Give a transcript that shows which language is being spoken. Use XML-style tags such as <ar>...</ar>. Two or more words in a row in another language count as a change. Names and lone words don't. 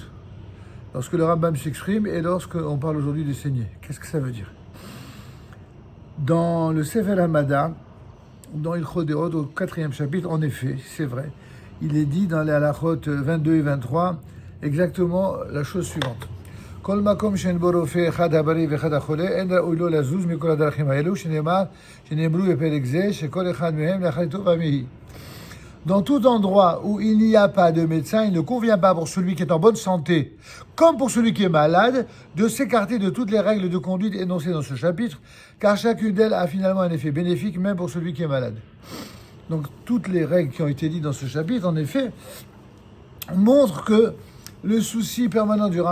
<fr>Lorsque le Rambam s'exprime et lorsqu'on parle aujourd'hui de saigner, qu'est-ce que ça veut dire? Dans le Sefer Hamada, dans Ilchot Deot, au 4e chapitre, en effet, c'est vrai, il est dit dans les halachot 22 et 23 exactement la chose suivante.</fr> <he>כל מקום שאין בו רופא אחד הבריא ואחד החולה, אין ראוי לו לזוז מכל הדרכים האלו, שנאמרו בפרק זה, שכל אחד מהם להחליטו במהי.</he> <fr>Dans tout endroit où il n'y a pas de médecin, il ne convient pas pour celui qui est en bonne santé, comme pour celui qui est malade, de s'écarter de toutes les règles de conduite énoncées dans ce chapitre, car chacune d'elles a finalement un effet bénéfique, même pour celui qui est malade. Donc toutes les règles qui ont été dites dans ce chapitre, en effet, montrent que le souci permanent du</fr>